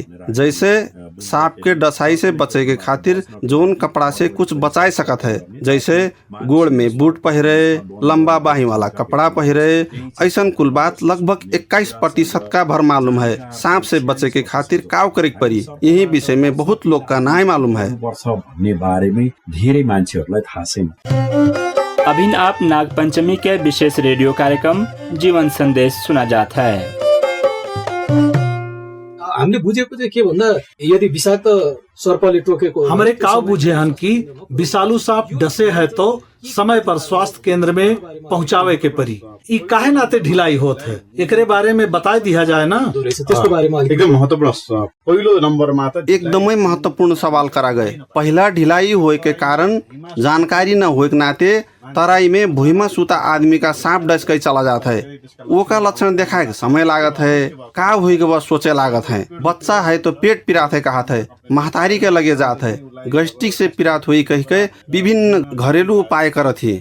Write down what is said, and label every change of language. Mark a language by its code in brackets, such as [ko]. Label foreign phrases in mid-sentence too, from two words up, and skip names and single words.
[awa] जैसे सांप के डसाई से बचे के खातिर जोन कपड़ा से कुछ बचाए सकत है, जैसे गोड़ में बूट पहरे, लंबा बाही वाला कपड़ा पहरे। ऐसा कुल बात लगभग 21% का भर मालूम है। सांप से बचे के खातिर काव करे पड़ी, यही विषय में बहुत लोग का नाम मालूम है। [ne] बारे में धेरै मान्छेहरूलाई थाहा छैन। [awa] अभी आप नाग पंचमी के विशेष रेडियो कार्यक्रम जीवन संदेश सुना जाता है। [ne] हामीले बुझेको चाहिँ के भन्दा यदि विषाक्त सर्पले टोकेको [awa] हमारे काव बुझे हन कि विषालु सांप डसे है तो समय पर स्वास्थ्य केंद्र में पहुंचावे के परी। ई काहे नाते ढिलाई होत है, एकरे बारे में बता दिया जाए ना। [ne] त्यसको बारेमा एकदम महत्वपूर्ण पहिलो नम्बरमा त [awa] एकदमै महत्वपूर्ण सवाल करा गए। पहला ढिलाई होए के कारण जानकारी न होए के नाते तराई में भुइमा सुता आदमी का सांप डस के चला जाता है। वो का लक्षण देखा के समय लागत है, का हुई के बस सोचे लागत है। बच्चा है तो पेट पिरात है कहत है, महतारी के लगे जात है, गैस्ट्रिक से पिरात हुई कह के विभिन्न घरेलू उपाय करत ही।